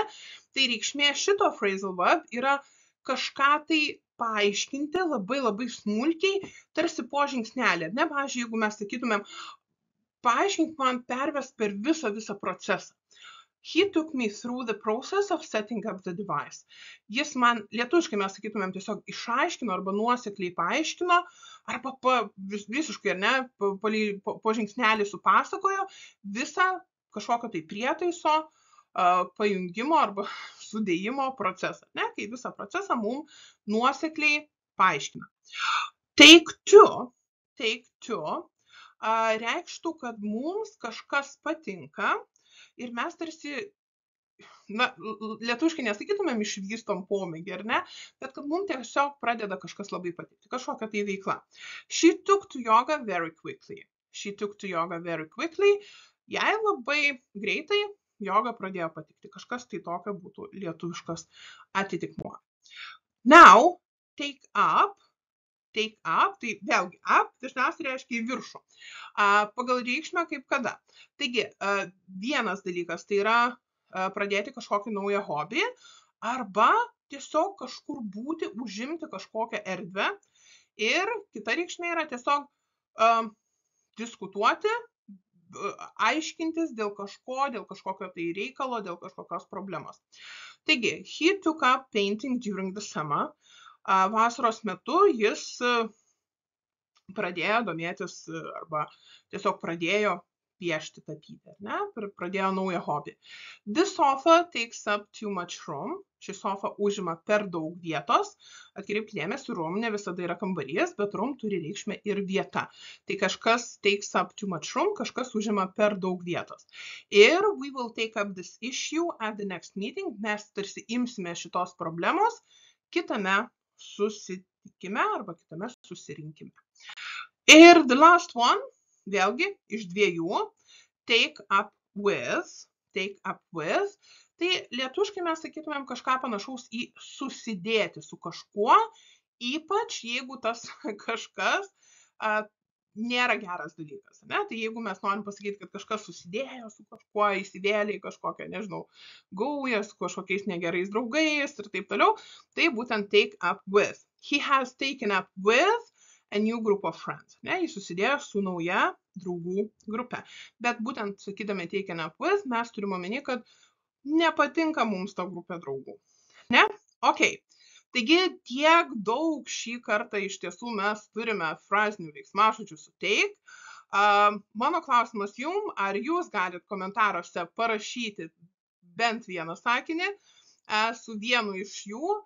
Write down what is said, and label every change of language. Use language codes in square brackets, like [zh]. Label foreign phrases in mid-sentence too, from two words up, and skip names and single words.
[lt] Tai reikšmė šito [en] phrasal verb [lt] yra kažką tai paaiškinti labai labai smulkiai, tarsi po žingsnelį, ar ne? Pavyzdžiui, jeigu mes sakytumėm, paaiškink man pervest per visą procesą. [en] He took me through the process of setting up the device. [lt] Jis man, lietuviškai mes sakytumėm, tiesiog išaiškino arba nuosekliai paaiškino, arba visiškai, ar ne, po žingsnelį supasakojo visą kažkokio tai prietaiso pajungimo arba sudėjimo procesą, ne, kai visą procesą mums nuosekliai paaiškina. [en] Take two [lt] reikštų, kad mums kažkas patinka, ir mes tarsi, na, lietuviškai nesakytumėm išvystom pomėgį, ar ne, bet kad mums tiesiog pradeda kažkas labai patikti, kažkokia tai veikla. [en] She took to yoga very quickly. She took to yoga very quickly. [lt] Jai labai greitai joga pradėjo patikti. Kažkas tai tokio būtų lietuviškas atitikmuo. [en] Now, take up, [lt] tai vėlgi up dažniausiai reiškia į viršų. Pagal reikšmę kaip kada. Taigi, vienas dalykas tai yra pradėti kažkokį naują hobį arba tiesiog kažkur būti, užimti kažkokią erdvę. Ir kita reikšmė yra tiesiog diskutuoti, aiškintis dėl kažkokio tai reikalo, dėl kažkokios problemos. Taigi, [en] he took up painting during the summer. [lt] Vasaros metu jis pradėjo domėtis arba tiesiog pradėjo piešti, tapyti, ne? Pradėjo naują hobį. [en] This sofa takes up too much room. [lt] Ši sofa užima per daug vietos. Atkreipkite dėmesį, room ne visada yra kambarys, bet room turi reikšmę ir vieta. Tai kažkas [en] takes up too much room, [lt] kažkas užima per daug vietos. [en] Ir we will take up this issue at the next meeting. [lt] Mes tarsi imsime šitos problemos kitame susitikime arba kitame susirinkime. [en] Ir the last one, [lt] vėlgi, iš dviejų, [en] take up with. [lt] Tai lietuviškai mes sakytumėm kažką panašaus į susidėti su kažkuo, ypač jeigu tas kažkas nėra geras dalykas. Ne? Tai jeigu mes norim pasakyti, kad kažkas susidėjo su kažkuo, įsivėlė į kažkokią, nežinau, gaują, su kažkokiais negerais draugais ir taip toliau, tai būtent [en] take up with. He has taken up with a new group of friends. [lt] Ne? Jis susidėjo su nauja draugų grupė. Bet būtent sakydami [en] taken up with, [lt] mes turime omeny, kad nepatinka mums ta grupė draugų. Ne? Ok. Taigi tiek daug šį kartą iš tiesų mes turime frazinių veiksmažodžių su take. Mano klausimas jums, ar jūs galit komentaruose parašyti bent vieną sakinį su vienu iš jų.